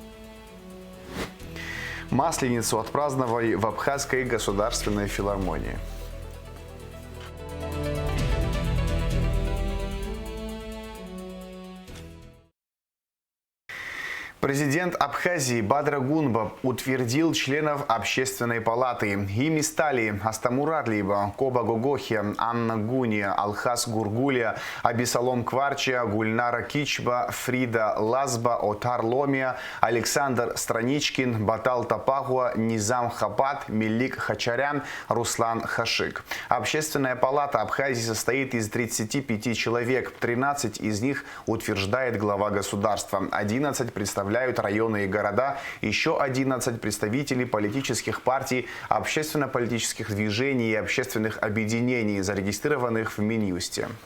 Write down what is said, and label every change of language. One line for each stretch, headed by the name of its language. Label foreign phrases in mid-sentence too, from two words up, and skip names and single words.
Russian: Масленицу отпраздновали в Абхазской государственной филармонии. Президент Абхазии Бадра Гунба утвердил членов Общественной палаты. Ими стали Астамур Адлиева, Коба Гогохи, Анна Гуния, Алхас Гургулия, Абисалом Кварча, Гульнара Кичба, Фрида Лазба, Отар Ломия, Александр Страничкин, Батал Тапахуа, Низам Хапат, Мелик Хачарян, Руслан Хашик. Общественная палата Абхазии состоит из 35 человек. 13 из них утверждает глава государства, 11 представляют районы и города, еще 11 представителей политических партий, общественно-политических движений и общественных объединений, зарегистрированных в Минюсте.